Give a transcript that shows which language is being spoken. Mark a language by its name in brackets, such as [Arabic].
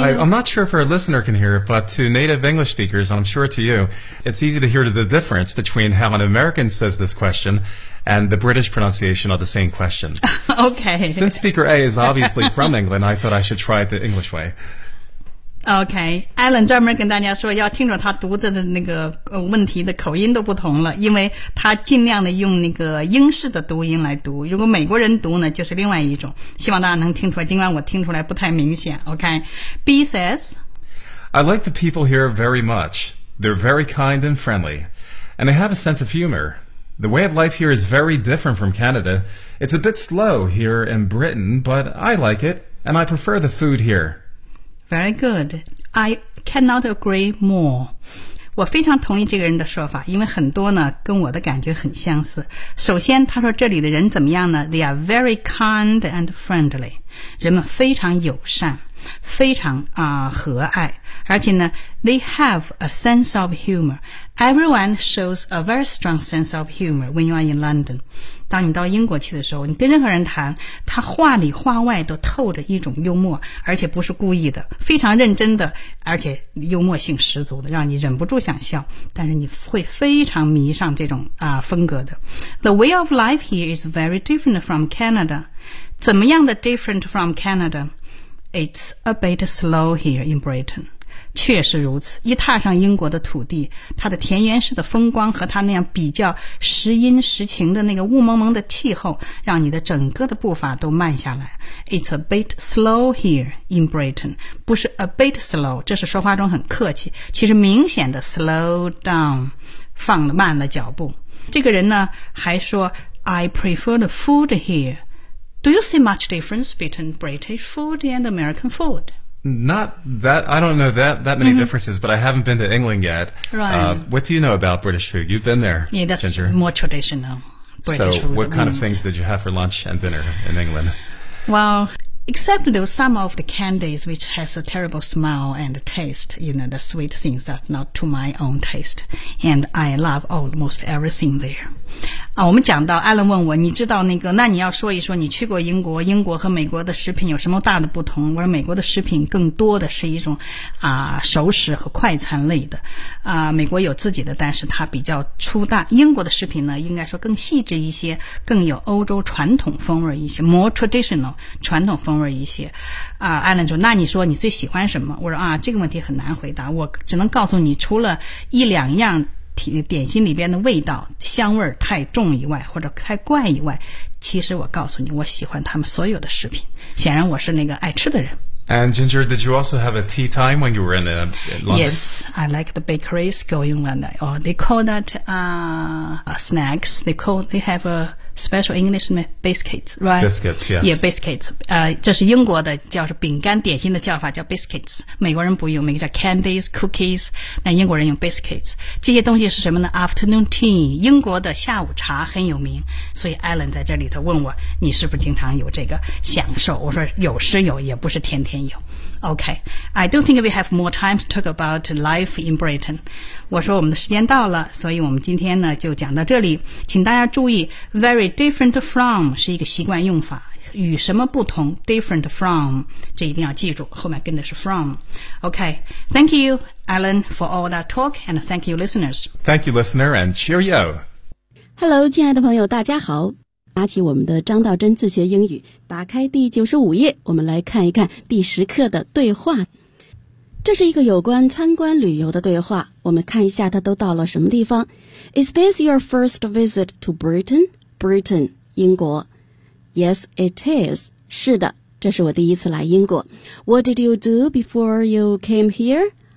[English] I'm not sure if our listener can hear it, but to native English speakers, and I'm sure to you, it's easy to hear the difference between how an American says this question and the British pronunciation of the same question. Okay. Since speaker A is obviously from England, I thought I should try it the English way. [Chinese] Okay, Alan 专门跟大家说要听着他读的那个问题的口音都不同了，因为他尽量的用那个英式的读音来读，如果美国人读呢就是另外一种，希望大家能听出来，尽管我听出来不太明显。 [English] Okay, B says, I like the people here very much. They're very kind and friendly, and they have a sense of humor. The way of life here is very different from Canada. It's a bit slow here in Britain, but I like it, and I prefer the food here. Very good. I cannot agree more. [Chinese] 我非常同意这个人的说法，因为很多呢跟我的感觉很相似。首先他说这里的人怎么样呢？ [English] They are very kind and friendly. [Chinese] 人们非常友善，非常和蔼。而且呢 [English] they have a sense of humor. Everyone shows a very strong sense of humor when you are in London. [Chinese] 当你到英国去的时候，你跟任何人谈，他话里话外都透着一种幽默，而且不是故意的，非常认真的，而且幽默性十足的，让你忍不住想笑，但是你会非常迷上这种风格的。 [English] The way of life here is very different from Canada. [Chinese] 怎么样的 [English] different from Canada? It's a bit slow here in Britain. [Chinese] 确实如此，一踏上英国的土地，它的田园式的风光和它那样比较时阴时晴的那个雾蒙蒙的气候，让你的整个的步伐都慢下来。 [English] It's a bit slow here in Britain. [Chinese] 不是 [English] a bit slow, [Chinese] 这是说话中很客气，其实明显的 [English] slow down, [Chinese] 放了慢了脚步。这个人呢还说 [English] I prefer the food hereDo you see much difference between British food and American food? Not that, I don't know that many differences, but I haven't been to England yet. Right. What do you know about British food? You've been there, Ginger. Yeah, that's Ginger. More traditional British food. So what kind of things did you have for lunch and dinner in England? Well, except there were some of the candies which has a terrible smell and taste, you know, the sweet things that's not to my own taste. And I love almost everything there. [Chinese] 啊，我们讲到艾伦问我，你知道那个？那你要说一说，你去过英国，英国和美国的食品有什么大的不同？我说美国的食品更多的是一种熟食和快餐类的啊。美国有自己的，但是它比较粗大。英国的食品呢，应该说更细致一些，更有欧洲传统风味一些 ， [English] more traditional [Chinese] 传统风味一些。啊，艾伦说，那你说你最喜欢什么？我说啊，这个问题很难回答，我只能告诉你，除了一两样。点心里边的味道香味太重以外或者太怪以外，其实我告诉你我喜欢他们所有的食品，显然我是那个爱吃的人。 [English] And Ginger, did you also have a tea time when you were in London? Yes, I like the bakeries going on. Or they call that snacks. They have a special English name, biscuits, right? Biscuits, yes. Yeah, biscuits. [Chinese] 这是英国的叫是饼干点心的叫法叫 biscuits. 美国人不用，美国叫 candies, cookies. 那英国人用 biscuits. 这些东西是什么呢 ?Afternoon tea. 英国的下午茶很有名。所以 Alan 在这里头问我你是不是经常有这个享受，我说有时有也不是天天有。 [English] Okay, I don't think we have more time to talk about life in Britain. [Chinese] 我说我们的时间到了，所以我们今天呢就讲到这里。请大家注意 , [English] very different from [Chinese] 是一个习惯用法。与什么不同 , [English] different from, [Chinese] 这一定要记住，后面跟的是 from。 [English] Okay, thank you, Alan, for all that talk, and thank you, listeners. Thank you, listener, and cheerio. [Chinese] Hello, 亲爱的朋友大家好。拿起我们的张道真自学英语，打开第95页，我们来看一看第10课的对话。这是一个有关参观旅游的对话，我们看一下他都到了什么地方。 [English] Is this your first visit to Britain? Britain, 英国。 Yes, it is. [Chinese] 是的，这是我第一次来英国。 [English] What did you do before you came here?